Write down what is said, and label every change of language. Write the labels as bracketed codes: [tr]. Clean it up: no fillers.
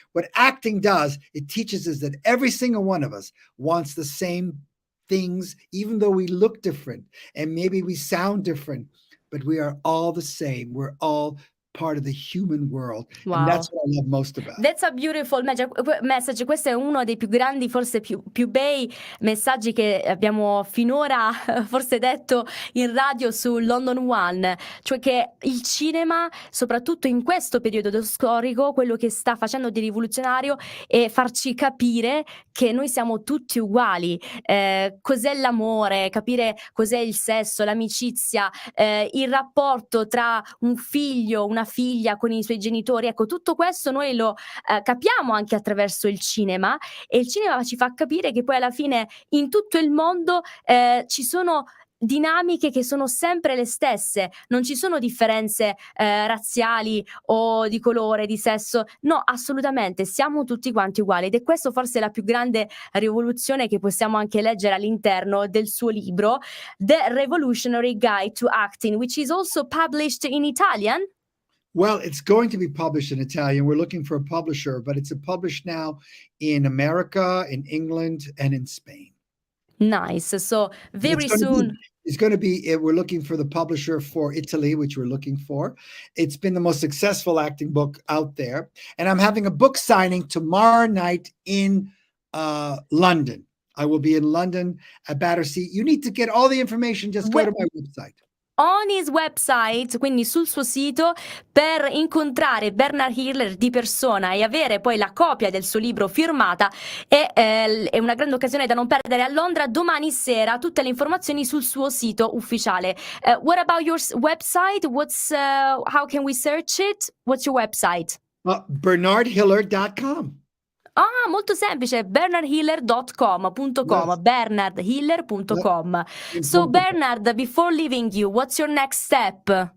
[en] What acting does, it teaches us that every single one of us wants the same things, even though we look different and maybe we sound different, but we are all the same. We're all part of the human world. And that's what I love most about it. That's a beautiful message. [it] Questo è uno dei più grandi, forse più bei messaggi che abbiamo finora forse detto in radio su London One, cioè che il cinema, soprattutto in questo periodo storico, quello che sta facendo di rivoluzionario è farci capire che noi siamo tutti uguali. Cos'è l'amore, capire cos'è il sesso, l'amicizia, il rapporto tra un figlio, una figlia con i suoi genitori. Ecco, tutto questo noi lo capiamo anche attraverso il cinema, e il cinema ci fa capire che poi alla fine in tutto il mondo ci sono dinamiche che sono sempre le stesse, non ci sono differenze razziali o di colore, di sesso, no, assolutamente, siamo tutti quanti uguali, ed è questo forse la più grande rivoluzione che possiamo anche leggere all'interno del suo libro, [en] The Revolutionary Guide to Acting, which is also published in Italian. Well, it's going to be published in Italian. We're looking for a publisher, but it's published now in America, in England, and in Spain. Nice. So very soon. It's going to be, we're looking for the publisher for Italy, which we're looking for. It's been the most successful acting book out there. And I'm having a book signing tomorrow night in London. I will be in London at Battersea. You need to get all the information. Just go to my website. On his website, [it] quindi sul suo sito, per incontrare Bernard Hiller di persona e avere poi la copia del suo libro firmata, è una grande occasione da non perdere. A Londra domani sera, tutte le informazioni sul suo sito ufficiale. [en] What about your website? How can we search it? What's your website? BernardHiller.com. [it] Ah, molto semplice, bernardhiller.com. [en] Yes. bernardhiller.com. So Bernard, before leaving you, what's your next step?